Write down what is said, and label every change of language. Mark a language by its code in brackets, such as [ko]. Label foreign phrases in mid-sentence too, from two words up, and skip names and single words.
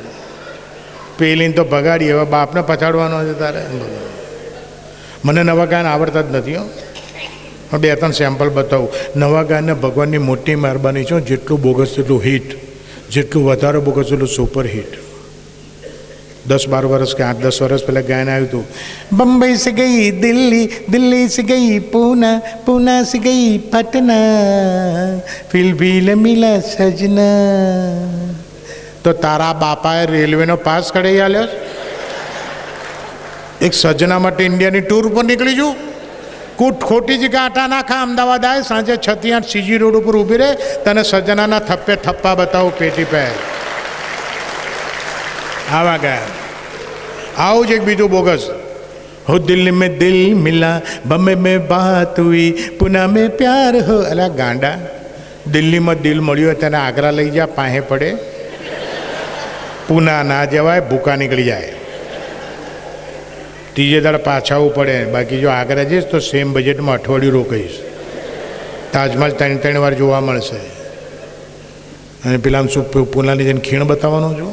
[gu] પેલીને તો ભગાડી, હવે બાપને પછાડવાનો છે તારે. મને નવા ગાયન આવડતા જ નથી હો, પણ 2-3 સેમ્પલ બતાવું. નવા ગાયને ભગવાનની મોટી મહેરબાની છે. જેટલું બોગસ તેટલું હિટ, જેટલું વધારે બોગસ એટલું [en] super hit. [gu] 10-12 વર્ષ કે 8-10 વર્ષ પહેલાં ગાયન આવ્યું હતું, [hi] बम्बई से गई दिल्ली, दिल्ली से गई पूना, पूना से गई पटना, फिर भी न मिला सजना. [gu] તો તારા બાપાએ રેલવેનો પાસ કઢાઈ આલ્યો? એક સજના માટે ઇન્ડિયાની ટૂર ઉપર નીકળી જઉં, ખોટી જગ્યા આટા નાખા, અમદાવાદ આવે, સાંજે 6 થી 8 CG રોડ ઉપર ઊભી રહે, તને સજનાના થપ્પે થપ્પા બતાવું પેટી પે. આવા ગયા. આવું જ એક બીજું બોગસ, [hi] हो दिल में दिल मिला, बम्बे में बात हुई, पुणे में प्यार हो. [gu] અલા ગાંડા, દિલ્હીમાં દિલ મળ્યું હોય તેને આગ્રા લઈ જા, પાસે પડે. પૂના ના જવાય, ભૂકા નીકળી જાય. ત્રીજે દાડે પાછાવું પડે. બાકી જો આગ્રા જઈશ તો સેમ બજેટમાં અઠવાડિયું રોકાઈશ. તાજમહલ 3 વાર જોવા મળશે. અને પેલા શું પૂનાની જઈને ખીણ બતાવવાનો છું?